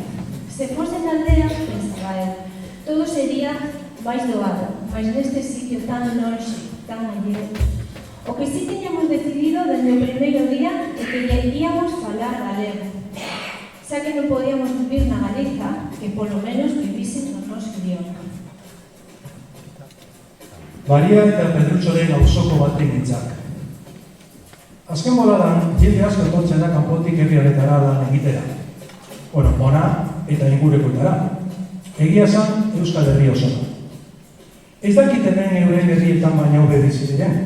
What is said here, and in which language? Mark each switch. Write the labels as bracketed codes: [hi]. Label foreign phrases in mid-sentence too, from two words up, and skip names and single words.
[gl] Se fose na aldea, pensaba eu, todo sería máis doado, mas neste sitio tan lonxe, tan alleo. O que sí tiñamos decidido desde o primeiro día é que lle íamos falar galego. Xa que non podíamos vivir na Galiza, que polo menos vivise no noso idioma. [eu] Maria eta Pedrutxoren auzoko baten hitzak. Azken boladan, jende asko etortzen da kanpotik herriaretara lan egitera. Bueno, Mona eta ingurekoetara. Egia esan, Euskal Herri osona. Ez dakitenen euren herrietan baina hobe bizi diren.